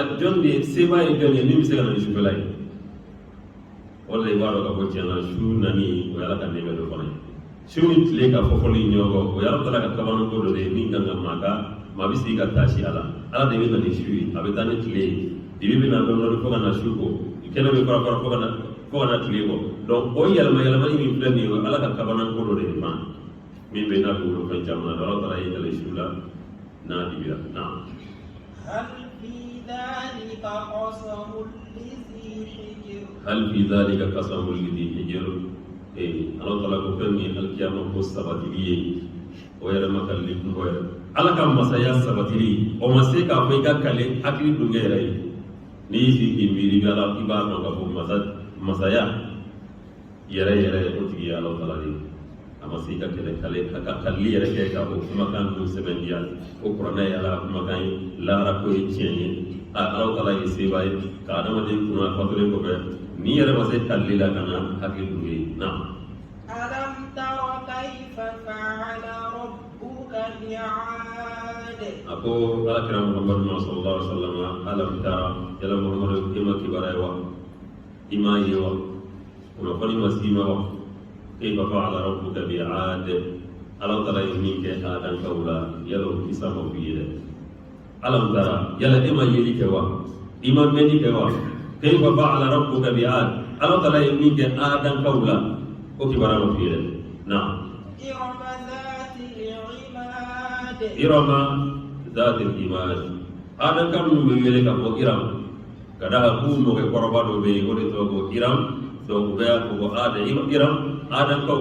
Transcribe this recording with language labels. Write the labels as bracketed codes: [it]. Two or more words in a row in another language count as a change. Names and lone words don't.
[bm] jɔn de seba ye jɔn ye min bɛ se ka na ni sufɛla ye wala i b'a dɔn ka fɔ tiɲɛna su nani o ye Ala ka nɛɛmɛ dɔ fana ye su ni tile ka fɔfɔli ɲɔgɔn kɔ o ye Ala Taala ka kabanako dɔ de ye min kan ka maa bɛ sigi ka taasi Ala de bɛ na ni su ye a bɛ taa ni tile ye dibi bɛ na dɔɔni fo ka na su kɔ kɛnɛ bɛ fara fo ka na tile kɔ donc o yɛlɛmayɛlɛmani min filɛ nin ye o ye Ala ka kabanako dɔ de ye fan min bɛ n'a bolo fɛn caman na Ala Taala y'i kale su la n'a dibira naam. [ar] هل في ذلك قسم لذي حجر [bm] Ala Taala ko fɛn min ye alikiyama ko sabatili ye o yɛrɛ ma kale kungo yɛrɛ Ala ka masaya sabatili o ma se k'a fɔ i ka kale hakili dunkɛ yɛrɛ ye n'i y'i sigi k'i miiri i b'a dɔn k'a fɔ masaya yɛrɛ o tigi ye Ala Taala de ye a ma se i ka kaleli yɛrɛ kɛ ka o kumakan ninnu sɛbɛntiya o kuranɛ ye Ala ka kumakan ye lahara ko ye tiɲɛ ye Ala Taala ye seba ye ka adamaden kunna fatulen kɔfɛ ni yɛrɛ ma se kaleli la ka na hakili dun ye na. [ar] ألم تر كيف فعل ربك بعاد. [bm] A ko Alakira Muhammadu [ar] صلى الله عليه وسلم ألم تر [bm] yala Muhammadu i ma kibaruya wa i ma ye wa kunnafoni ma s'i ma wa [ar] كيف فعل ربك بعاد [bm] Ala Taala ye min kɛ Adankaw la yala o kisa ma f'i ye dɛ. [ar] ألم تر [bm] yala i ma yeli kɛ wa i ma mɛnni kɛ wa [ar] كيف فعل ربك بعاد [bm] Ala Taala ye min kɛ Adankaw la o kibaruya ma f'i ye dɛ. Naam. [ar] إرم ذات العماد [bm] Adankaw minnu bɛ wele ka fɔ Iram ka d'a kan k'u mɔkɛ kɔrɔba dɔ bɛ yen o de tɔgɔ ko Iram donc u bɛ fɔ ko Iram Adankaw